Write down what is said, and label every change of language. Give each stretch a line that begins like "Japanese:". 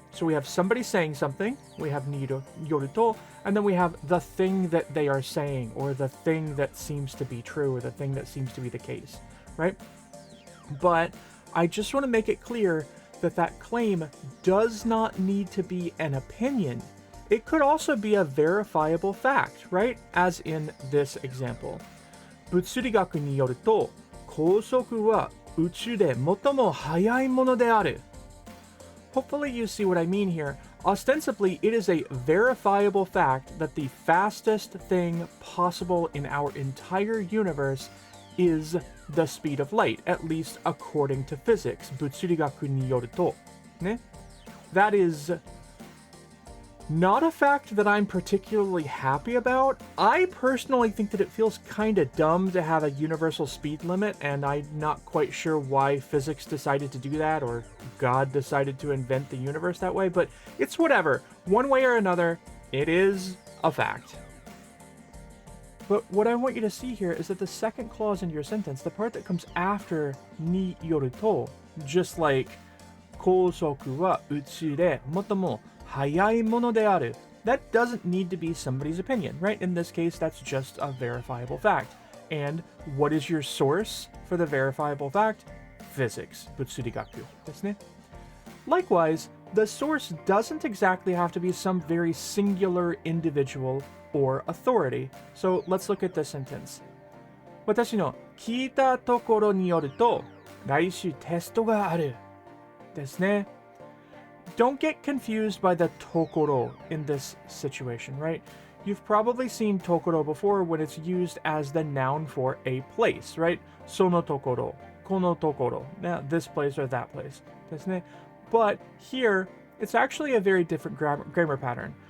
English: So we have somebody saying something, we have ni yoru to, and then we have the thing that they are saying, or the thing that seems to be true, or the thing that seems to be the case, right? But I just want to make it clear that that claim does not need to be an opinion. It could also be a verifiable fact, right? As in this example.
Japanese: 物理学によると、光速は宇宙で最も速いものである。
English: Hopefully you see what I mean here. Ostensibly, it is a verifiable fact that the fastest thing possible in our entire universe is the speed of light, at least according to physics.
Japanese: 物理学によると。ね?
English: That is not a fact that I'm particularly happy about. I personally think that it feels kinda dumb to have a universal speed limit, and I'm not quite sure why physics decided to do that, or God decided to invent the universe that way, but it's whatever. One way or another, it is a fact. But what I want you to see here is that the second clause in your sentence, the part that comes after ni yoru to, just like
Japanese: 光速は宇宙で最も速いものである,
English: that doesn't need to be somebody's opinion, right? In this case, that's just a verifiable fact. And what is your source for the verifiable fact?
Japanese: Physics, 物理学ですね.
English: Likewise, the source doesn't exactly have to be some very singular individual or authority. So let's look at this sentence.
Japanese: 私の聞いたところによると、来週テストがある。ですね.
English: Don't get confused by the tokoro in this situation, right? You've probably seen tokoro before when it's used as the noun for a place, right?
Japanese: そのところ, このところ,
English: now this place or that place.
Japanese: ですね.
English: But here, it's actually a very different grammar pattern.